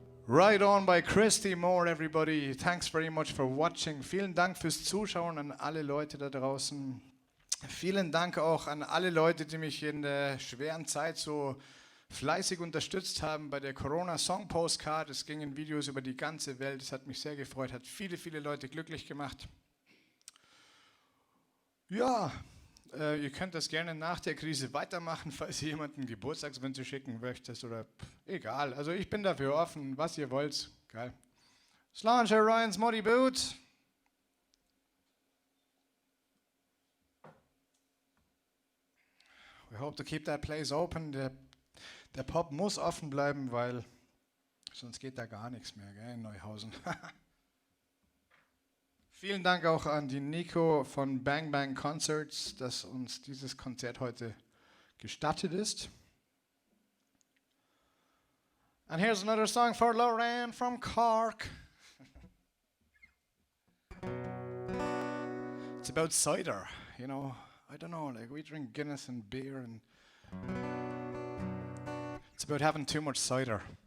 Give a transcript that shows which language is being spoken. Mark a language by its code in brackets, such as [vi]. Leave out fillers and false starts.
[en] Right On by Christy Moore, everybody. Thanks very much for watching. [de] Vielen Dank fürs Zuschauen an alle Leute da draußen. Vielen Dank auch an alle Leute, die mich in der schweren Zeit so fleißig unterstützt haben bei der Corona-Song-Postcard. Es gingen Videos über die ganze Welt. Es hat mich sehr gefreut, hat viele, viele Leute glücklich gemacht. Ja, ihr könnt das gerne nach der Krise weitermachen, falls ihr jemanden Geburtstagswünsche schicken möchtet oder egal. Also ich bin dafür offen, was ihr wollt. Geil. Slange Ryan's Muddy Boot. [en] We hope to keep that place open. [de] Der Pop muss offen bleiben, weil sonst geht da gar nichts mehr, gell, in Neuhausen. Vielen Dank auch an die Nico von Bang Bang Concerts, dass uns dieses Konzert heute gestattet ist. [en] And here's another song for Lauren from Cork. It's about cider, you know. I don't know, like we drink Guinness and beer and it's about having too much cider.